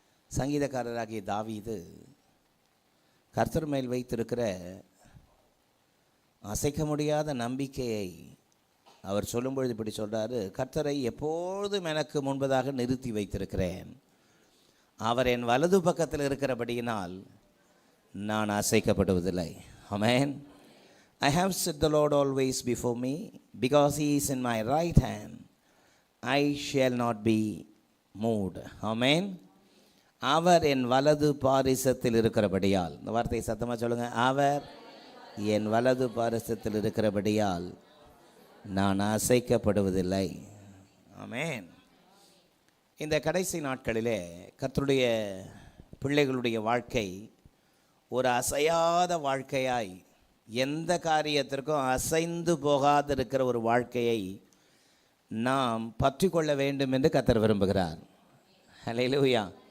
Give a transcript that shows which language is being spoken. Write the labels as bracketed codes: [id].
[ta] சங்கீதக்காரராகிய தாவீது கர்த்தர் மேல் வைத்திருக்கிற அசைக்க முடியாத நம்பிக்கையை அவர் சொல்லும்பொழுது இப்படி சொல்கிறாரு, கர்த்தரை எப்பொழுதும் எனக்கு முன்பதாக நிறுத்தி வைத்திருக்கிறேன். அவர் என் வலது பக்கத்தில் இருக்கிறபடியினால் நான் அசைக்கப்படுவதில்லை. ஆமென். [en] I have set the Lord always before me, because he is in my right hand, I shall not be moved. [ta] ஆமென். அவர் என் வலது பாரிசத்தில் இருக்கிறபடியால், இந்த வார்த்தையை சத்தமாக சொல்லுங்க, அவர் என் வலது பாரிசத்தில் இருக்கிறபடியால் நான் அசைக்கப்படுவதில்லை. ஆமென். இந்த கடைசி நாட்களிலே கர்த்தருடைய பிள்ளைகளுடைய வாழ்க்கை ஒரு அசையாத வாழ்க்கையாய், எந்த காரியத்திற்கும் அசைந்து போகாதிருக்கிற ஒரு வாழ்க்கையை நாம் பற்றி கொள்ள வேண்டும் என்று கர்த்தர் விரும்புகிறார். ஹல்லேலூயா.